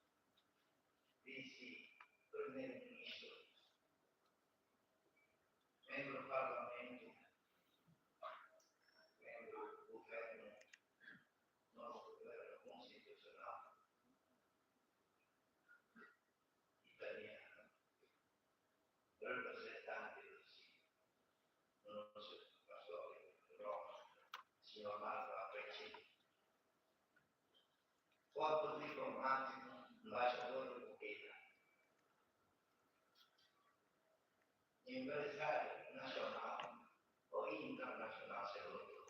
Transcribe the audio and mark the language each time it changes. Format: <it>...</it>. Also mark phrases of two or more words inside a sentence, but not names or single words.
<pt>Vice-Primeiro-Ministro, membro do Parlamento, membro do Governo, novo Governo Constitucional italiano, representante do nosso</pt> <it>pastore di Roma, signor Marco Aprecci, corpo diplomatico, ambasciatore Bucheta, impresario nazionale o internazionale secondo.</it>